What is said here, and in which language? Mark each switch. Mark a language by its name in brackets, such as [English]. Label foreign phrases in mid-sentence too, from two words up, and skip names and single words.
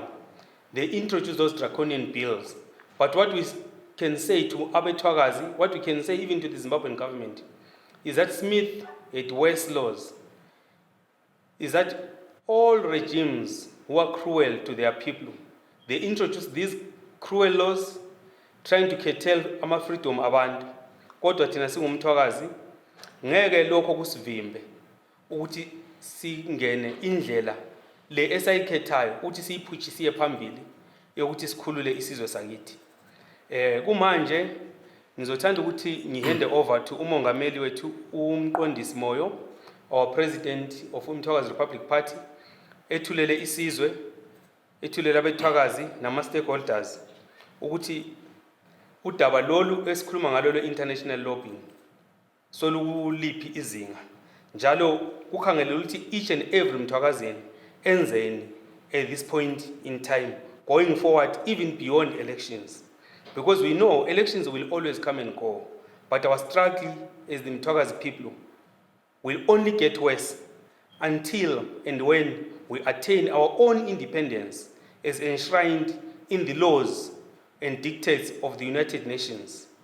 [English] They introduced those draconian bills. But what we can say to Abe Twagazi, what we can say even to the Zimbabwean government, is that Smith had worse laws. Is that all regimes who are cruel to their people, they introduce these cruel laws trying to curtail [North Ndebele] ama-freedom abantu. Kodwa thina singumthwakazi ngeke lokho kusivimbe ukuthi singene indlela le esayikhethayo ukuthi siyiphutshisiye phambili yokuthi sikhulule isizwe sakithi. Kumanje ngizothanda ukuthi ngihande [English] over to [North Ndebele] umongameli wethu uMqondisi Moyo, [English] our president of [North Ndebele] uMthwakazi Republic Party, ethulele isizwe, ethulele abethwakazi nama stakeholders ukuthi udaba lolu esikhuluma ngalo le [English] international lobbying [North Ndebele] solukuliphi izinga njalo kukhangela ukuthi [English] each and every [North Ndebele] mthwakazini enzeni [English] at this point in time going forward, even beyond elections, because we know elections will always come and go, but our struggle as the Mthwakazi people will only get worse until and when we attain our own independence as enshrined in the laws and dictates of the United Nations.